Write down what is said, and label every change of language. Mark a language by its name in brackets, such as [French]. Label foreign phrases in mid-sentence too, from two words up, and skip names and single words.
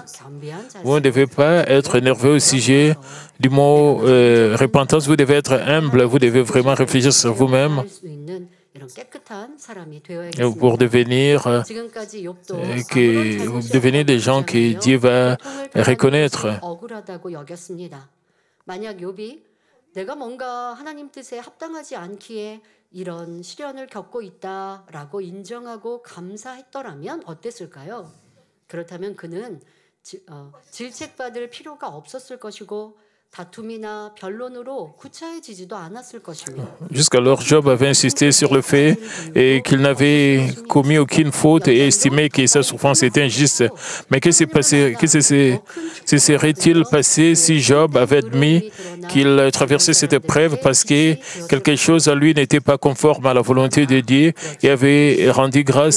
[French] Vous ne devez pas être nerveux au sujet du mot repentance, vous devez être humble, vous devez vraiment réfléchir sur vous-même pour devenir des gens que Dieu va reconnaître. [Korean] 내가 뭔가 하나님 뜻에 합당하지 않기에 이런 시련을 겪고 있다라고 인정하고 감사했더라면 어땠을까요? 그렇다면 그는 질책받을 필요가 없었을 것이고 다툼이나 변론으로 구차해지지도 않았을 것입니다. [French] Jusqu'alors, Job avait insisté sur le fait qu'il n'avait commis aucune faute et estimé que sa souffrance était injuste. Mais que serait-il passé si Job avait admis qu'il traversait cette épreuve parce que quelque chose à lui n'était pas conforme à la volonté de Dieu et avait rendu grâce?